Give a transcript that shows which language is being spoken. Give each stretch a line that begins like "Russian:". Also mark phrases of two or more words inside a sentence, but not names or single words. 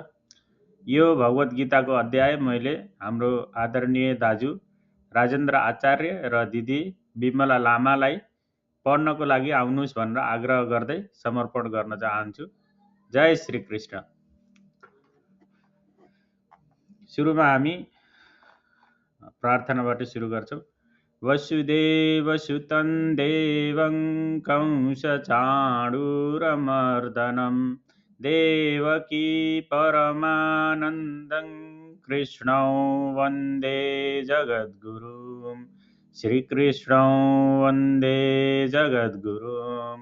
Nepali: यो भगवत गीताको अध्याय मैले हाम्रो आदरणीय दाजु राजेन्द्र आचार्य र दिदी विमला लामालाई पढ्नको लागि आउनुहोस् भनेर आग्रह गर्दै समर्पण गर्न चाहन्छु। जय श्री कृष्ण। सुरुमा हामी प्रार्थनाबाट सुरु गर्छौँ।
Sanskrit: वसुदेवसुतं देवं कंसचाणूरमर्दनं देवकी परमानन्दं कृष्णं वन्दे जगद्गुरुं श्रीकृष्णं वन्दे जगद्गुरुम्।